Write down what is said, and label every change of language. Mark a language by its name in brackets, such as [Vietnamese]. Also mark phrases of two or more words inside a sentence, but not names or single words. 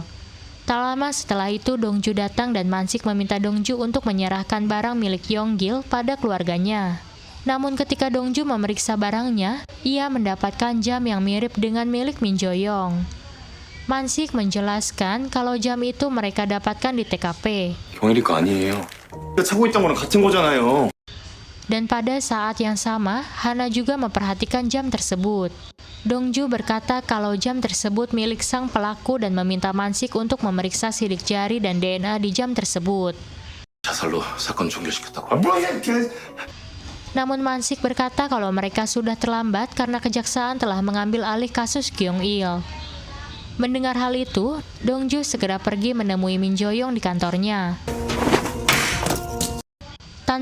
[Indonesian] Tak lama setelah itu, Dongju datang dan Mansik meminta Dongju untuk menyerahkan barang milik Yeonggil pada keluarganya. Namun ketika Dongju memeriksa barangnya, ia mendapatkan jam yang mirip dengan milik Min Jo-young. Mansik menjelaskan kalau jam itu mereka dapatkan di TKP. [Korean] 경일이 거 아니에요. 차고 있던 거랑 같은 거잖아요. [Indonesian] Dan pada saat yang sama, Hana juga memperhatikan jam tersebut. Dongju berkata kalau jam tersebut milik sang pelaku dan meminta Mansik untuk memeriksa sidik jari dan DNA di jam tersebut. [Korean] 자살로 사건 종결시켰다고. [Indonesian] Namun Mansik berkata kalau mereka sudah terlambat karena kejaksaan telah mengambil alih kasus Gyeong Il. Mendengar hal itu, Dongju segera pergi menemui Min Jo-young di kantornya.